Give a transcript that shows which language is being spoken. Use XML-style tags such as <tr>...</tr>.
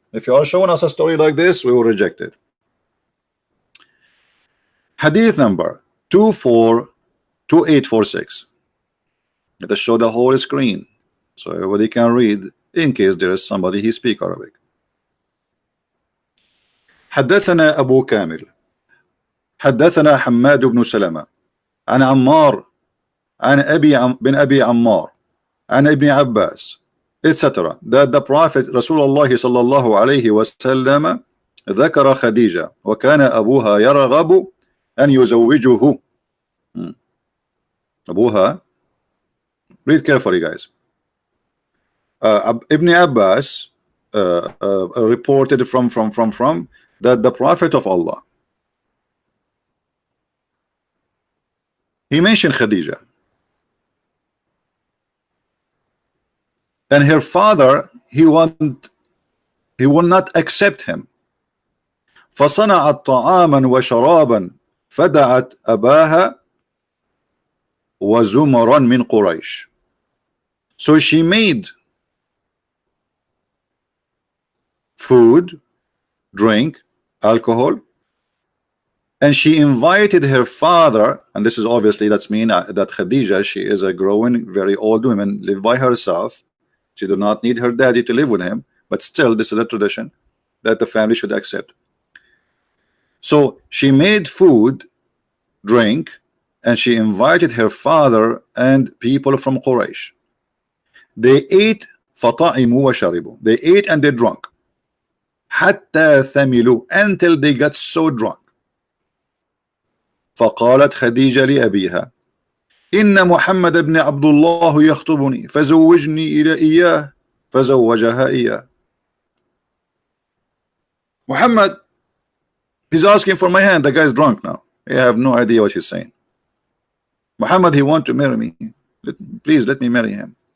<en>If you are showing us a story like this, we will reject it. Hadith number 242846. Let us show the whole screen so everybody can read, in case there is somebody who speaks Arabic.</en> <ar>حدثنا أبو كامل حدثنا حماد بن سلمة عن عمار عن بن أبي عمار عن ابن عباس etc.</ar> <en>that the Prophet</en> <ar>Rasulullah sallallahu alayhi wasallam ذكر خديجة وكان أبوها يرغب أن يزوجه.</ar> <en>أبوها, read carefully guys. Ibn Abbas reported from that the Prophet of Allah, he mentioned Khadija, and her father, he will not accept him.</en> <ar>فصنعت طعاما وشرابا فدعت أباها وزمرا من قريش.</ar> <en>So she made food, drink, alcohol, and she invited her father, and this is obviously, that's mean that Khadija, she is a growing, very old woman, live by herself. She do not need her daddy to live with him, but still this is a tradition that the family should accept. So she made food, drink, and she invited her father and people from Quraysh. They ate</en> <ar>فطعموا وشربوا.</ar> <en>They ate and they drank.</en> <ar>حتى ثملوا,</ar> <en>until they got so drunk.</en> <ar>فقالت خديجة لأبيها إن محمد بن عبد الله يخطبني فزوجني إلى إياه فزوجها إياه.</ar> <en>Muhammad, he's asking for my hand. The guy's drunk now. I have no idea what he's saying. Muhammad, he want to marry me. Please let me marry him.</en>